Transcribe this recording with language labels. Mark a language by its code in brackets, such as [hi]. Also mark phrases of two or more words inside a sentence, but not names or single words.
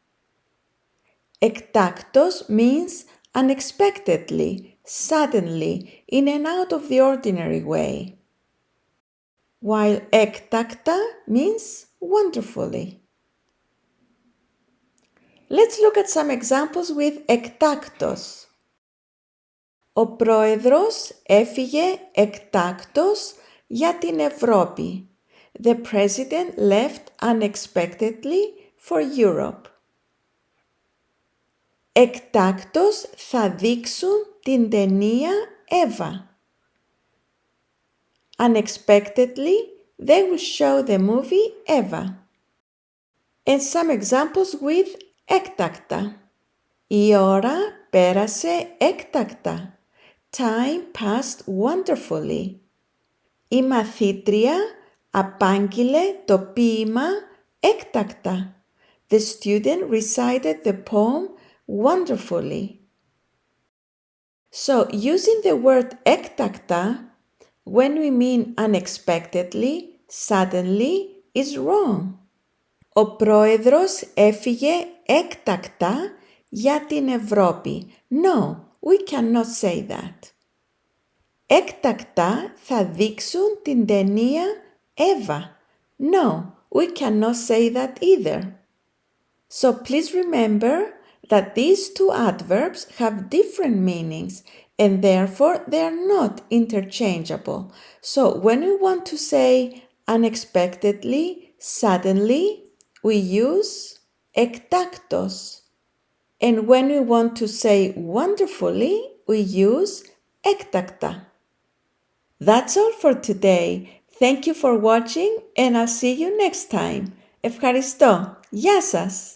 [en] ΕΚΤΑΚΤΩΣ means unexpectedly, suddenly, in and out of the ordinary way, while ΕΚΤΑΚΤΑ means wonderfully. Let's look at some examples with ΕΚΤΑΚΤΩΣ. [el] Ο πρόεδρος έφυγε εκτάκτως για την Ευρώπη. [en] The president left unexpectedly for Europe. [el] Εκτάκτως θα δείξουν την ταινία Εύα. [en] Unexpectedly, they will show the movie Eva. And some examples with έκτακτα. [el] Η ώρα πέρασε έκτακτα. [en] Time passed wonderfully. [el] Η μαθήτρια απάγγειλε το ποίημα έκτακτα. [en] The student recited the poem wonderfully. So, using the word έκτακτα when we mean unexpectedly, suddenly, is wrong. [el] Ο πρόεδρος έφυγε έκτακτα για την Ευρώπη. [en] No, we cannot say that. [el] Έκτακτα θα δείξουν την ταινία Εύα. [en] No, we cannot say that either. So please remember that these two adverbs have different meanings and therefore they are not interchangeable. So when we want to say unexpectedly, suddenly, we use ΕΚΤΑΚΤΩΣ. And when we want to say wonderfully, we use ΕΚΤΑΚΤΑ. That's all for today. Thank you for watching and I'll see you next time. [el] Ευχαριστώ. Γεια σας.